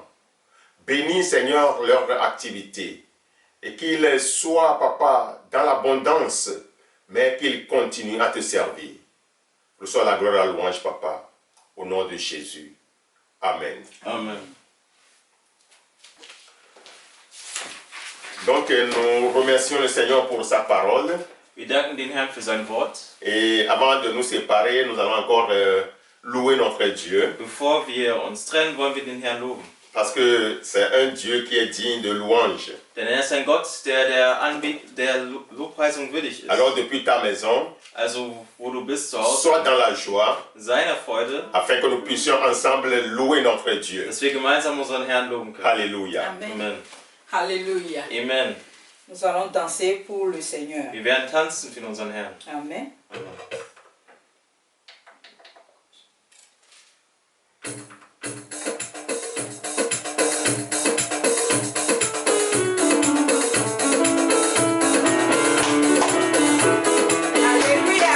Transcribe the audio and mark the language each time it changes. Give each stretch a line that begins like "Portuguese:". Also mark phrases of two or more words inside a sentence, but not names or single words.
French: Bénis, Seigneur, leur activité et qu'ils soient, papa, dans l'abondance, mais qu'ils continuent à te servir. Reçois la gloire et la louange, papa, au nom de Jésus. Amen. Amen. Donc, nous remercions le Seigneur pour sa parole.
German: Wir danken den Herrn für sein Wort.
French: Et avant de nous séparer, nous allons encore louer notre Dieu.
German: Bevor wir uns trennen, wollen wir den Herrn loben.
French: Parce que c'est un Dieu qui est digne de louange.
German: Denn er ist ein Gott, der Lobpreisung würdig ist.
French: Alors, depuis ta maison,
German: Also, wo du bist zu Hause,
French: sois dans la joie,
German: seiner Freude,
French: afin que nous puissions ensemble louer notre Dieu.
German: dass wir gemeinsam unseren Herrn loben können.
French: Alléluia. Amen. Amen. Alléluia. Amen. Nous allons danser pour le Seigneur.
German: Wir werden tanzen für unseren Herrn.
French: Amen. Alléluia.